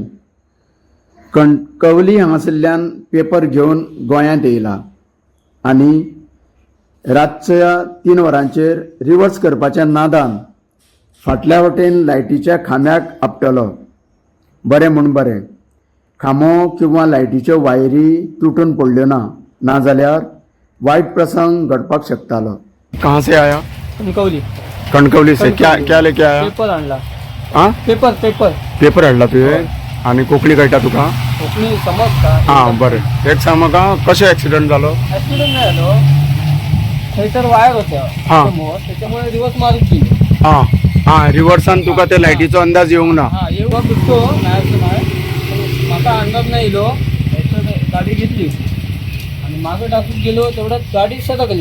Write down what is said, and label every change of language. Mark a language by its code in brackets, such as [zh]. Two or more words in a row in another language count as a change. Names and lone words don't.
[kok] कणकवली हांगासरल्यान पेपर घेवन गोंयांत येयला आनी रातच्या 3 वरांचेर रिवर्स करपाच्या नादान फाटल्या वटेन लायटीच्या खांब्याक आपटलो. बरें म्हूण बरें, खांबो किंवा लायटीच्यो वायरी तुटून पडल्यो ना, नाजाल्यार वायट प्रसंग घडपाक शकतालो. [hi] कहाँ से आया? कणकवली से क्या लेके आया? [mr] पेपर आणला. [kok] हाँ पेपर हाडला तुवें आणि कोंकणी कळटा तुका? [mr] कोंकणी समजता. [kok] हां बरें. एक सांग म्हाका कशें एक्सिडंट जालो? [mr] ऍक्सिडेंट नाही झालो. थंयसर वायर होत्या समोर, त्याच्यामुळे रिवर्स मारून केली. [kok] हां रिवर्सान तुका त्या लायटीचो अंदाज येवंक ना? [mr] हा येवपाक दिसतो नाही असं नाही, म्हाका अंदाज नाही येयलो. गाडी घेतली आणि मागे टाकून गेलो तेवढ्यात गाडी सटकली.